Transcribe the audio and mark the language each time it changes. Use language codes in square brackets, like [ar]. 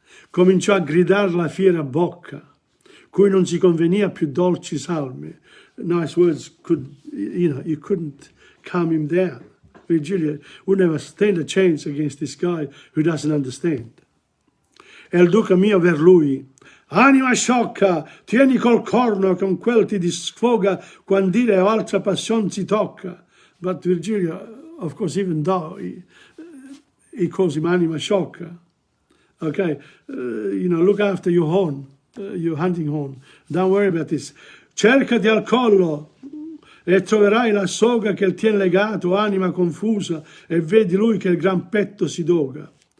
[it] Cominciò a gridare la fiera bocca, cui non si convenia più dolci salme. [en] Nice words, you couldn't calm him down. Virgilio would never stand a chance against this guy who doesn't understand. [it] E il duca mio ver lui, anima sciocca, tieni col corno con quel ti disfoga quando dire o altra passion si tocca. [en] But Virgilio, of course, even though he calls him [it] anima sciocca, [en] okay, look after your horn, your hunting horn. Don't worry about this. [it] Cercati al collo e troverai la soga che il tien legato, anima confusa, e vedi lui che il gran petto si doga.